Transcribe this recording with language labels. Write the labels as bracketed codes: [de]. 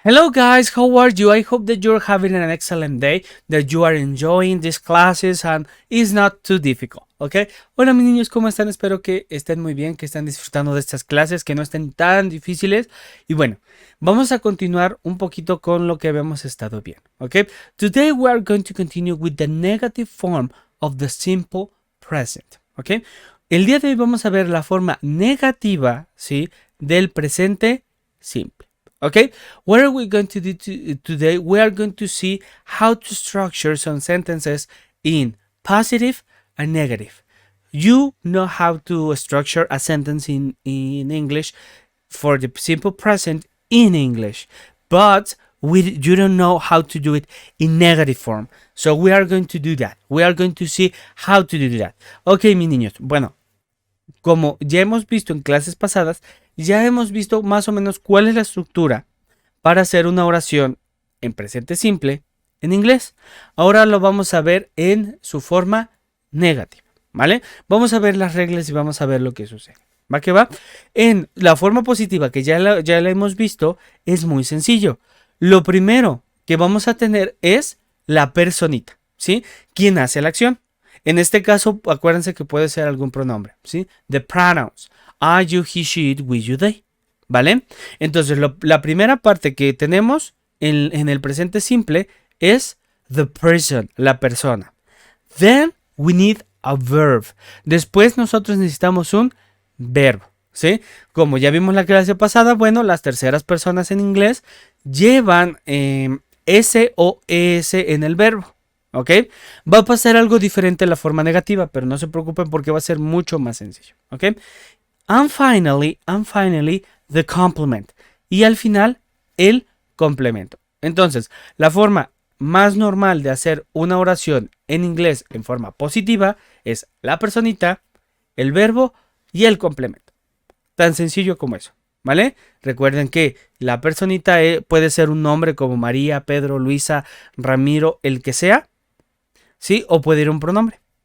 [en] Hello guys, how are you? I hope that you're having an excellent day, that you are enjoying these classes and it's not too difficult, ¿ok? [es] Hola mis niños, ¿cómo están? Espero que estén muy bien, que estén disfrutando de estas clases, que no estén tan difíciles. Y bueno, vamos a continuar un poquito con lo que habíamos estado viendo, ¿ok? [en] Today we are going to continue with the negative form of the simple present, ¿ok? [es] El día de hoy vamos a ver la forma negativa, ¿sí? Del presente simple. [en] Okay, what are we going to do today? We are going to see how to structure some sentences in positive and negative. You know how to structure a sentence in English for the simple present in English, but you don't know how to do it in negative form. So we are going to do that. We are going to see how to do that. [es] Okay, mis niños. Bueno, como ya hemos visto en clases pasadas, ya hemos visto más o menos cuál es la estructura para hacer una oración en presente simple en inglés. Ahora lo vamos a ver en su forma negativa, ¿vale? Vamos a ver las reglas y vamos a ver lo que sucede. ¿Va que va? En la forma positiva que ya la hemos visto, es muy sencillo. Lo primero que vamos a tener es la personita, ¿sí? ¿Quién hace la acción? En este caso, acuérdense que puede ser algún pronombre, ¿sí? [en] The pronouns. I, you, he, she, it, we, you, they. [es] ¿Vale? Entonces, la primera parte que tenemos en el presente simple es the person, la persona. [en] Then, we need a verb. [es] Después, nosotros necesitamos un verbo, ¿sí? Como ya vimos la clase pasada, bueno, las terceras personas en inglés llevan S o ES en el verbo. ¿Ok? Va a pasar algo diferente en la forma negativa, pero no se preocupen porque va a ser mucho más sencillo. ¿Ok? [en] And finally, the complement. [es] Y al final, el complemento. Entonces, la forma más normal de hacer una oración en inglés en forma positiva es la personita, el verbo y el complemento. Tan sencillo como eso. ¿Vale? Recuerden que la personita puede ser un nombre como María, Pedro, Luisa, Ramiro, el que sea. ¿Sí? O puede ir un pronombre.